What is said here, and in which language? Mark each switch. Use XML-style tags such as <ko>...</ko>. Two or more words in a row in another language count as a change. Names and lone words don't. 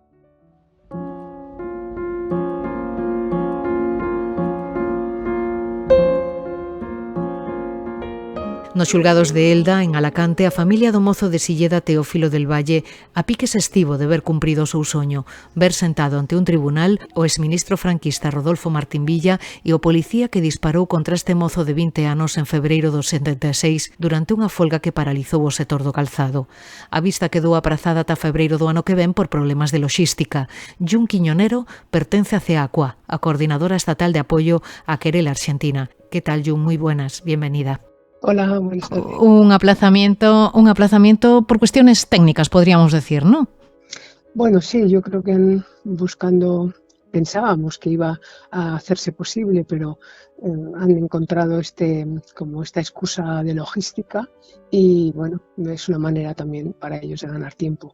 <gl>Nos xulgados de Elda, en Alacante, a familia do mozo de Silleda Teófilo del Valle a piques estivo de ver cumprido o seu soño, ver sentado ante un tribunal o exministro franquista Rodolfo Martín Villa e o policía que disparou contra este mozo de 20 anos en febreiro do 76 durante unha folga que paralizou o sector do calzado. A vista quedou aprazada ata febreiro do ano que ven por problemas de loxística. Jun Quiñonero pertence a CEACUA, a Coordinadora Estatal de Apoio á Querela Argentina. Que tal, Jun? Moi buenas,</gl> <es>bienvenida. Hola, buenas tardes. Un aplazamiento por cuestiones técnicas, podríamos decir, ¿no? Bueno, sí, yo creo que buscando pensábamos que iba a hacerse posible, pero han encontrado como esta excusa de logística y bueno, es una manera también para ellos de ganar tiempo.</es>